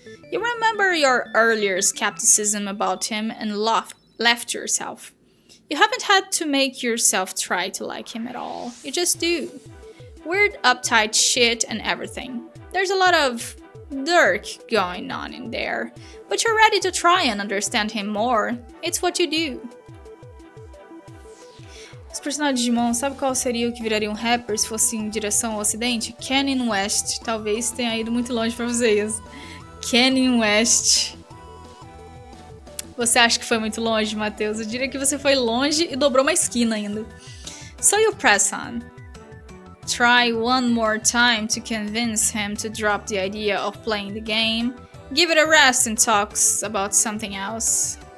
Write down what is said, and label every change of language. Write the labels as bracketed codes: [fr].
[en] You remember your earlier skepticism about him and left yourself. You haven't had to make yourself try to like him at all. You just do. Weird, uptight shit and everything. There's a lot of Dirk going on in there, but you're ready to try and understand him more. It's what you do. [pt] Os personagens de Digimon, sabe qual seria o que viraria um rapper se fosse em direção ao ocidente? Kanye West. Talvez tenha ido muito longe pra vocês. Kanye West. Você acha que foi muito longe, Matheus? Eu diria que você foi longe e dobrou uma esquina ainda. [en] So you press on. Try one more time to convince him to drop the idea of playing the game. Give it a rest and talks about something else.